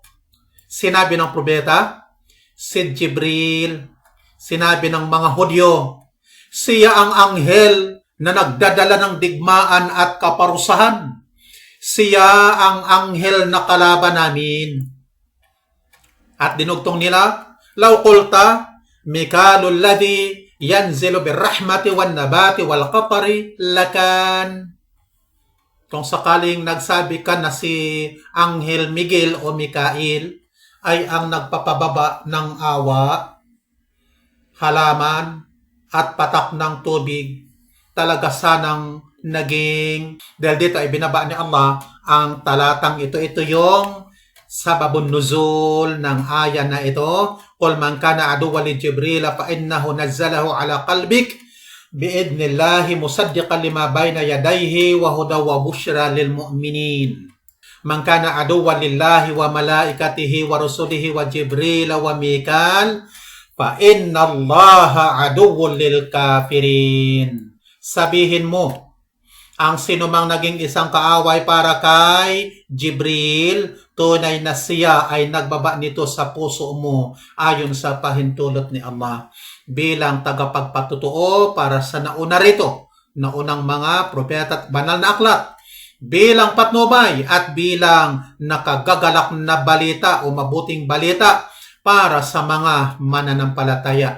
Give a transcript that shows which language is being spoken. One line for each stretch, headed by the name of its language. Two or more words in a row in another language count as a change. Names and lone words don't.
Filipino: Sinabi ng propeta, si Jibril. Sinabi ng mga Hudyo, siya ang anghel na nagdadala ng digmaan at kaparusahan. Siya ang anghel na kalaban namin. At dinugtong nila,
Arabic: لو قلت ميكائيل الذي ينزل بالرحمة والنبات والقطر لكان.
Filipino: Kung sakaling nagsabi ka na si Anghel Miguel o Mikail ay ang nagpapababa ng awa, halaman at patak ng tubig, talaga sanang naging, dahil dito ay binaba ni Allah ang talatang ito. Ito yung
Arabic: سبب النزول
Filipino: ng aya na ito.
Arabic: قل من كان عدوا لجبريل فإنه نزله على قلبك بإذن الله مصدقا لما بين يديه وهدى وبشرى للمؤمنين. من كان عدوا لله وملائكته ورسله وجبريل وميكال فإن الله عدو للكافرين.
Filipino: Sabihin mo, ang sinumang naging isang kaaway para kay Jibril, tunay na siya ay nagbaba nito sa puso mo ayon sa pahintulot ni Allah bilang tagapagpatutuo para sa nauna rito, naunang mga propeta at banal na aklat, bilang patnubay at bilang nakagagalak na balita o mabuting balita para sa mga mananampalataya.